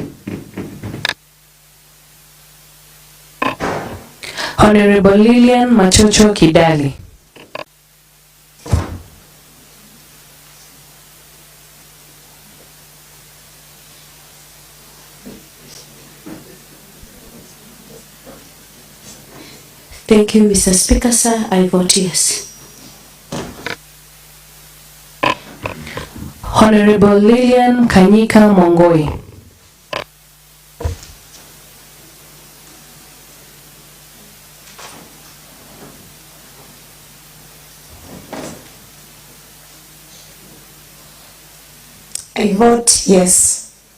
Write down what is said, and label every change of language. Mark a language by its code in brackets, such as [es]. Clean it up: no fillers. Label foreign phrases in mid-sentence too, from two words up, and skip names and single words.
[en] Honorable Lilian Machocho Kidali. Thank you, Mr. Speaker, sir. I vote yes. Honorable Lilian Kanyika Mongoi. I vote yes.